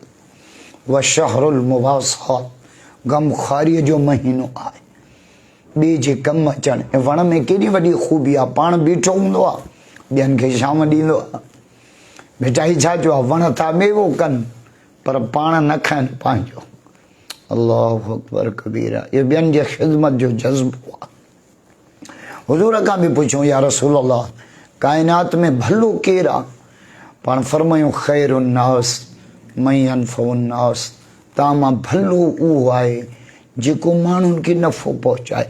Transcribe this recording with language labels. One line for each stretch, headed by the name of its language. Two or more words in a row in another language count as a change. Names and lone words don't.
Arabic: وشهر المواساة,
Sindhi: गमख़ारीअ जो महीनो आहे, ॿिए जे कमु अचणु। ऐं वण में केॾी वॾी ख़ूबी आहे, पाण बीठो हूंदो आहे, ॿियनि खे शाम ॾींदो आहे। मिठाई छा चयो आहे? वण था मेवो कनि पर पाण न खाइनि पंहिंजो।
Arabic: الله أكبر كبيرا.
Sindhi: इहो ॿियनि जे ख़िदमत जो जज़्बो आहे। हुज़ूर खां बि पुछूं,
Arabic: يا رسول الله,
Sindhi: काइनात में भलो केरु आहे? पाण फरमायूं
Arabic: خير الناس من ينفع الناس,
Sindhi: तव्हां मां भलो उहो आहे जेको माण्हुनि खे नफ़ो पहुचाए।